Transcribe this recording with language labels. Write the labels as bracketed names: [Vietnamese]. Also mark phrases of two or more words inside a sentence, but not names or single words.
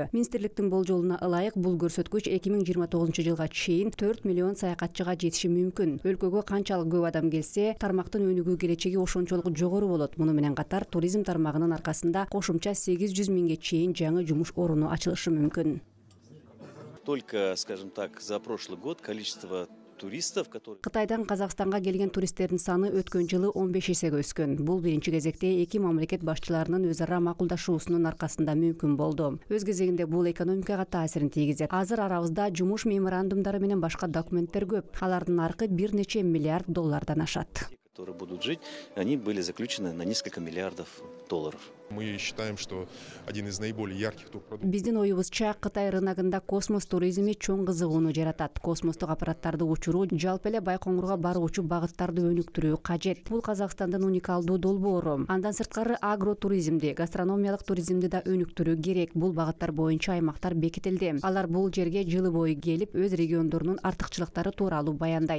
[Kyrgyz] Министрликтин болжолуна ылайык бул көрсөткүч 2029 жылга чейин 4 миллион саякатчыга жетиши мүмкүн. Өлкөгө канчалык көп адам келсе, тармактын өнүгүү келечеги ошончолук жогору болот. Муну менен катар туризм тармагынын аркасында кошумча 800 миңге чейин жаңы жумуш орunu ачылышы мүмкүн. [Russian] Только, скажем так, за прошлый год количество туристов, которые... [Kyrgyz] Кытайдан Казакстанга келген туристтердин саны өткөн жылы 15 эсеге өскөн. Бул биринчи кезекте эки мамлекет башчыларынын өз ара макулдашуусунун аркасында мүмкүн болду. Өз кезегинде бул экономикага таасирин тийгизет. Азыр арабызда жумуш меморандумдары менен башка документтер көп. Алардын наркы бир нече миллиард доллардан ашат. [Russian] Которые будут жить, они были заключены на несколько миллиардов долларов. Мы считаем, что один из наиболее ярких турпродуктов. [Kyrgyz] Биздин оюбузча Кытай рыногунда космос туризми чоң кызыгууну жаратат. Космостук аппараттарды учуруу, жалпы эле Байкоңурга баруучу багыттарды өнүктүрүү кажет. Бул Казакстандын уникалдуу долбоору. Андан сырткары агротуризмди, гастрономиялык туризмди да өнүктүрүү керек. Бул багыттар боюнча аймактар бекитилди. Алар бул жерге жылы бою келип, өз региондорунун артыкчылыктары тууралуу баяндайт.